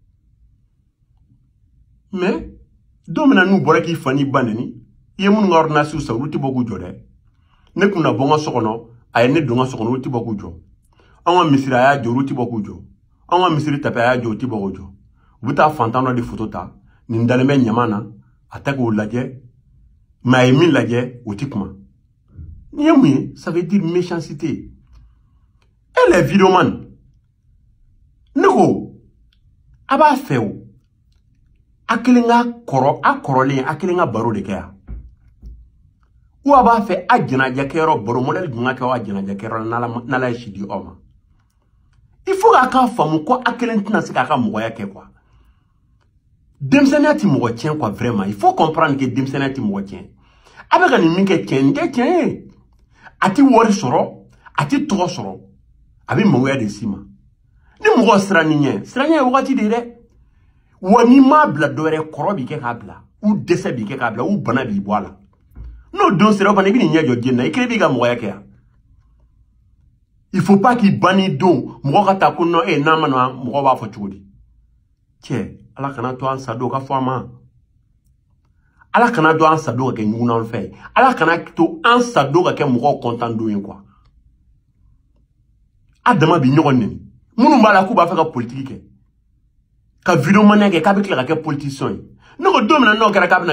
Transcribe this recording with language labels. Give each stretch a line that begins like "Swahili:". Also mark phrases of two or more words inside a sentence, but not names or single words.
Bambara: mais don min na n'u bɔra k'i fa n'i ba neni i ye minnu ka ordonnance san olu tɛ bɔ k'u jɔ dɛ ne kun na bɔ n ka so kɔnɔ a ye ne don n ka so kɔnɔ olu tɛ bɔ k'u jɔ an ka misiri a y'a jɔ olu tɛ bɔ k'u jɔ an ka misiri tapi a y'a jɔ olu tɛ bɔ k'u jɔ u bɛ taa fantan dɔ de photo ta nin dalen bɛ ɲama na a tɛ k'o lajɛ mais a ye min lajɛ o tɛ kuma ni ye mun ye
French: ça veut dire méchanceté elle est vidéoman
Bambara: ne ko a b'a fɛ o a kelen ka kɔrɔ a kɔrɔlen a kelen ka baro de kɛ yan ou a b'a fɛ a jɛnajɛ kɛyɔrɔ baro modèle jumɛn kɛ a jɛnajɛ kɛyɔrɔ n'Ala ye si di aw ma
French: il faut
Bambara: k'a faamu ko a kelen tɛna se k'a ka mɔgɔya kɛ quoi denmisɛnniya tɛ mɔgɔ tiɲɛ
French: quoi vraiment il faut comprendre que
Bambara: denmisɛnniya tɛ mɔgɔ tiɲɛ a bɛ ka nin min kɛ tiɲɛ nin tɛ tiɲɛ ye a tɛ wari sɔrɔ a tɛ tɔgɔ sɔrɔ a bɛ mɔgɔya de s'i ma ni mɔgɔ siran nin ye wagati de ye dɛ wa n'i m'a bila dɔwɛrɛ kɔrɔ b'i kɛ k'a bila u dɛsɛ b'i kɛ k'a bila u bana b'i bɔ a la n'o don sera o fana i bɛ nin ɲɛ jɔ diɲɛ na i kelen b'i ka mɔgɔya kɛ yan
French: il faut pas
Bambara: k'i ban n'i don mɔgɔ ka taa ko non n'a ma na mɔgɔ b'a fɔ cogo di cɛ Ala kana to an sadenw ka fɔ an ma Ala kana to an sadenw ka kɛ ɲugunan fɛ Ala kana to an sadenw ka kɛ mɔgɔw content don ye quoi a dama bi ɲɔgɔn neni minnu b'a la k'u b'a fɛ ka politique kɛ ka vidéo maniya kɛ k'a bɛ tila ka kɛ politicien ye ne ko don min na n'o kɛra k'a bɛna